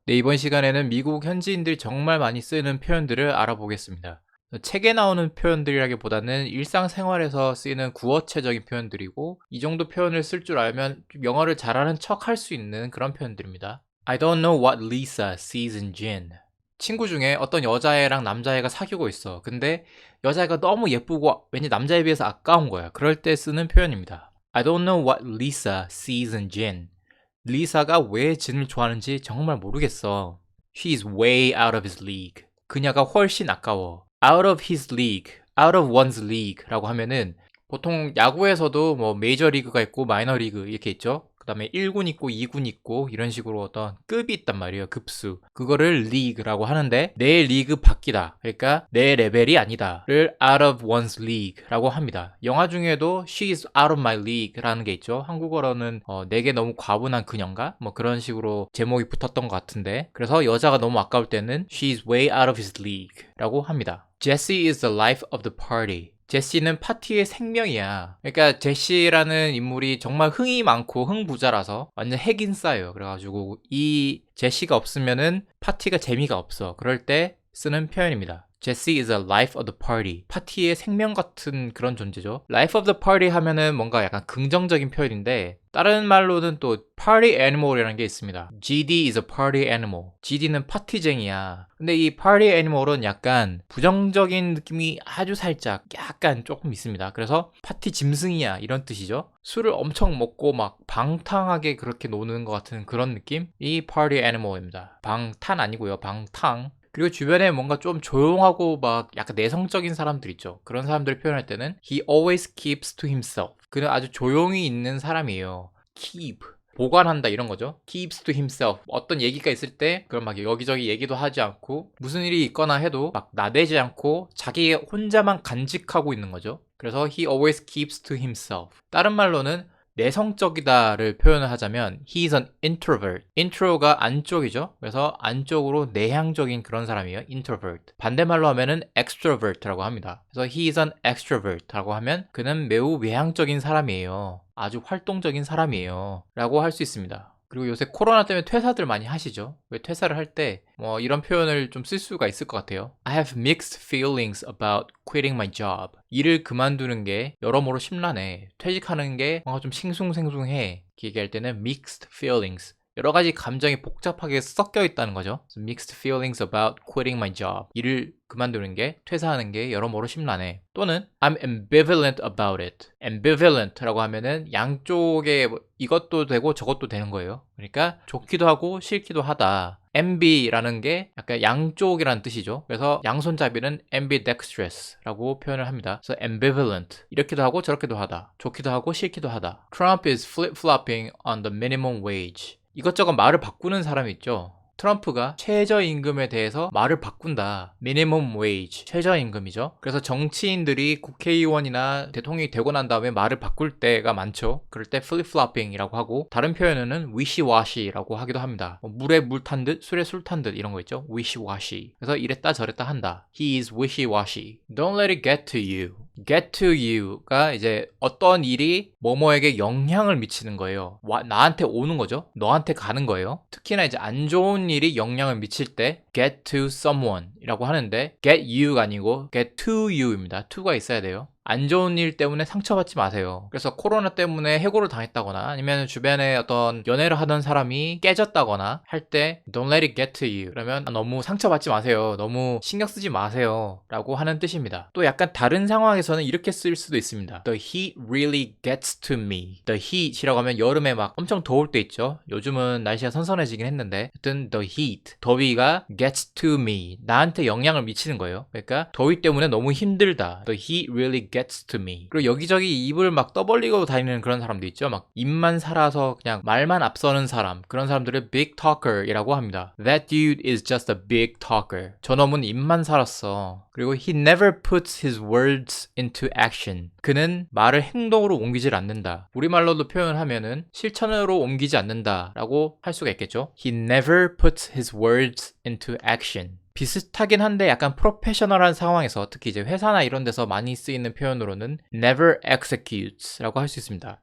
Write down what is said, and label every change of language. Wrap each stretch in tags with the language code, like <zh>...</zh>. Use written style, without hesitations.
<ko>네, 이번 시간에는 미국 현지인들이 정말 많이 쓰는 표현들을 알아보겠습니다. 책에 나오는 표현들이라기보다는 일상생활에서 쓰이는 구어체적인 표현들이고, 이 정도 표현을 쓸 줄 알면 좀 영어를 잘하는 척 할 수 있는 그런 표현들입니다.</ko> <en>I don't know what Lisa sees in Jin.</en> <ko>친구 중에 어떤 여자애랑 남자애가 사귀고 있어. 근데 여자애가 너무 예쁘고 왠지 남자애에 비해서 아까운 거야. 그럴 때 쓰는 표현입니다.</ko> <en>I don't know what Lisa sees in Jin.</en> <ko>리사가 왜 진을 좋아하는지 정말 모르겠어.</ko> <en>She's way out of his league.</en> <ko>그녀가 훨씬 아까워.</ko> <en>Out of his league, out of one's league</en> <ko>라고 하면은 보통 야구에서도 뭐 메이저 리그가 있고 마이너 리그 이렇게 있죠. 그 다음에 1군 있고 2군 있고 이런 식으로 어떤 급이 있단 말이에요. 급수. 그거를 리그라고 하는데 내 리그 밖이다. 그러니까 내 레벨이 아니다.를</ko> <en>out of one's league</en> <ko>라고 합니다. 영화 중에도</ko> <en>she's out of my league</en> <ko>라는 게 있죠. 한국어로는 내게 너무 과분한 그녀인가? 뭐 그런 식으로 제목이 붙었던 것 같은데 그래서 여자가 너무 아까울 때는</ko> <en>she's way out of his league</en> <ko>라고 합니다.</ko> <en>Jesse is the life of the party.</en> <ko>제시는 파티의 생명이야. 그러니까 제시라는 인물이 정말 흥이 많고 흥부자라서 완전 핵인싸예요. 그래가지고 이 제시가 없으면은 파티가 재미가 없어. 그럴 때 쓰는 표현입니다.</ko> <en>Jesse is the life of the party.</en> <ko>파티의 생명 같은 그런 존재죠.</ko> <en>Life of the party</en> <ko>하면은 뭔가 약간 긍정적인 표현인데 다른 말로는 또 party animal이라는 게 있습니다.</ko> <en>GD is a party animal.</en> <ko>GD는 파티쟁이야. 근데 이 party animal은 약간 부정적인 느낌이 아주 살짝 약간 조금 있습니다. 그래서 파티 짐승이야 이런 뜻이죠. 술을 엄청 먹고 막 방탕하게 그렇게 노는 것 같은 그런 느낌? 이 party animal입니다. 방탄 아니고요. 방탕. 그리고 주변에 뭔가 좀 조용하고 막 약간 내성적인 사람들 있죠. 그런 사람들을 표현할 때는</ko> <en>he always keeps to himself.</en> <ko>그는 아주 조용히 있는 사람이에요.</ko> <en>keep.</en> <ko>보관한다 이런 거죠.</ko> <en>keeps to himself.</en> <ko>어떤 얘기가 있을 때 그럼 막 여기저기 얘기도 하지 않고 무슨 일이 있거나 해도 막 나대지 않고 자기 혼자만 간직하고 있는 거죠. 그래서</ko> <en>he always keeps to himself.</en> <ko>다른 말로는 내성적이다를 표현을 하자면</ko> <en>he is an introvert.</en> <ko>intro가 안쪽이죠. 그래서 안쪽으로 내향적인 그런 사람이에요.</ko> <en>introvert.</en> <ko>반대말로 하면은 extrovert라고 합니다. 그래서</ko> <en>he is an extrovert</en> <ko>라고 하면 그는 매우 외향적인 사람이에요. 아주 활동적인 사람이에요. 라고 할 수 있습니다. 그리고 요새 코로나 때문에 퇴사들 많이 하시죠? 왜 퇴사를 할 때 뭐 이런 표현을 좀 쓸 수가 있을 것 같아요.</ko> <en>I have mixed feelings about quitting my job.</en> <ko>일을 그만두는 게 여러모로 심란해. 퇴직하는 게 뭔가 좀 싱숭생숭해. 이렇게 얘기할 때는 mixed feelings. 여러 가지 감정이 복잡하게 섞여 있다는 거죠.</ko> <en>So mixed feelings about quitting my job.</en> <ko>일을 그만두는 게, 퇴사하는 게 여러모로 심란해. 또는</ko> <en>I'm ambivalent about it.</en> <ko>ambivalent라고 하면은 양쪽에 이것도 되고 저것도 되는 거예요. 그러니까 좋기도 하고 싫기도 하다. ambi라는 게 약간 양쪽이라는 뜻이죠. 그래서 양손잡이는 ambidextrous라고 표현을 합니다. 그래서 ambivalent. 이렇게도 하고 저렇게도 하다. 좋기도 하고 싫기도 하다.</ko> <en>Trump is flip-flopping on the minimum wage.</en> <ko>이것저것 말을 바꾸는 사람이 있죠. 트럼프가 최저임금에 대해서 말을 바꾼다. minimum wage, 최저임금이죠. 그래서 정치인들이 국회의원이나 대통령이 되고 난 다음에 말을 바꿀 때가 많죠. 그럴 때 flip-flopping이라고 하고 다른 표현은 wishy-washy라고 하기도 합니다. 물에 물 탄 듯, 술에 술 탄 듯 이런 거 있죠.</ko> <en>wishy-washy.</en> <ko>그래서 이랬다 저랬다 한다.</ko> <en>He is wishy-washy. Don't let it get to you.</en> <ko>get to you가 이제 어떤 일이 뭐뭐에게 영향을 미치는 거예요. 나한테 오는 거죠. 너한테 가는 거예요. 특히나 이제 안 좋은 일이 영향을 미칠 때</ko> <en>get to someone</en> <ko>이라고 하는데 get you가 아니고</ko> <en>get to you</en> <ko>입니다. to가 있어야 돼요. 안 좋은 일 때문에 상처받지 마세요. 그래서 코로나 때문에 해고를 당했다거나 아니면 주변에 어떤 연애를 하던 사람이 깨졌다거나 할 때</ko> <en>don't let it get to you.</en> <ko>그러면 너무 상처받지 마세요. 너무 신경 쓰지 마세요. 라고 하는 뜻입니다. 또 약간 다른 상황에서는 이렇게 쓸 수도 있습니다.</ko> <en>The heat really gets to me.</en> <ko>The heat이라고 하면 여름에 막 엄청 더울 때 있죠. 요즘은 날씨가 선선해지긴 했는데 하여튼 the heat, 더위가</ko> <en>gets to me.</en> <ko>나한테 영향을 미치는 거예요. 그러니까 더위 때문에 너무 힘들다.</ko> <en>The heat really gets to me.</en> <ko>그리고 여기저기 입을 막 떠벌리고 다니는 그런 사람도 있죠. 막 입만 살아서 그냥 말만 앞서는 사람. 그런 사람들을 big talker이라고 합니다.</ko> <en>That dude is just a big talker.</en> <ko>저놈은 입만 살았어. 그리고</ko> <en>he never puts his words into action.</en> <ko>그는 말을 행동으로 옮기질 않는다. 우리말로도 표현하면은 실천으로 옮기지 않는다 라고 할 수가 있겠죠.</ko> <en>He never puts his words into action.</en> <ko>비슷하긴 한데 약간 프로페셔널한 상황에서 특히 이제 회사나 이런 데서 많이 쓰이는 표현으로는 never executes 라고 할 수 있습니다.</ko>